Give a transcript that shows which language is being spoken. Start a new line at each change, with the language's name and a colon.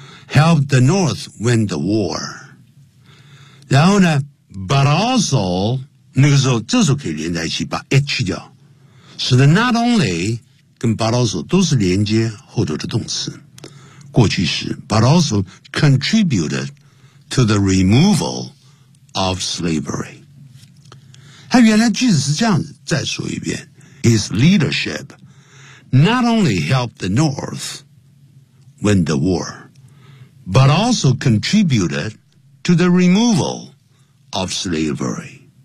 English: Help the North win the war.
Chinese: 然后呢 but also, 那个时候这时候可以连在一起把 H 掉。使得 not only 跟 but also 都是连接后头的动词。过去式
English: but also contributed to the removal of slavery.
Chinese: 他原来句子是这样子再说一遍。
English: His leadership not only helped the North win the war,but also contributed to the removal of slavery.